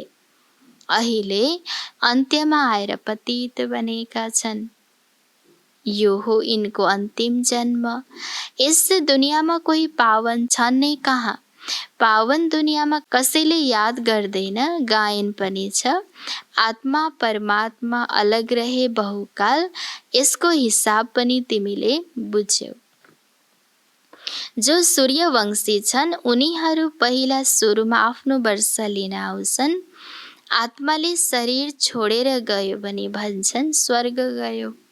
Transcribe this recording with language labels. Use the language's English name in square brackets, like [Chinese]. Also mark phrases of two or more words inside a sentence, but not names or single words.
[Nepali] अहिले अन्त्यमा आएर पतित बनेका छन्। यो हो यिनको अन्तिम जन्म। यस दुनियाँमा कोही पावन छन् नै कहाँ। पावन दुनियाँमा कसैले याद गर्दैन। गायन पनि छ, [Hindi] आत्मा परमात्मा अलग रहे बहुकाल। [Nepali] यसको हिसाब पनि तिमीले बुझ्यौ। जो सूर्यवंशी छन् उनीहरू पहिला सुरुमा आफ्नो वर्ष लिन आउँछन्। आत्माले शरीर छोडेर गयो भने भन्छन् स्वर्ग गयो।